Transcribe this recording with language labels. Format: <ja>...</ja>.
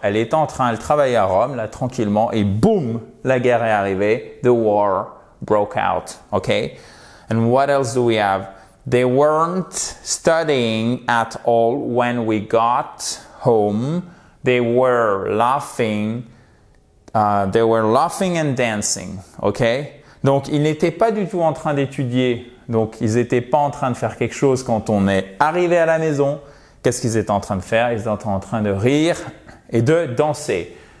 <fr>Elle travaillait à Rome, là, tranquillement, et boum, la guerre est arrivée.</fr> <en>The war broke out. Okay? And what else do we have? They weren't studying at all when we got home. They were laughing and dancing. OK?</en> <fr>Donc, ils n'étaient pas du tout en train d'étudier. Donc, ils n'étaient pas en train de faire quelque chose quand on est arrivé à la maison. Qu'est-ce qu'ils étaient en train de faire? Ils étaient en train de rire et de danser.</fr>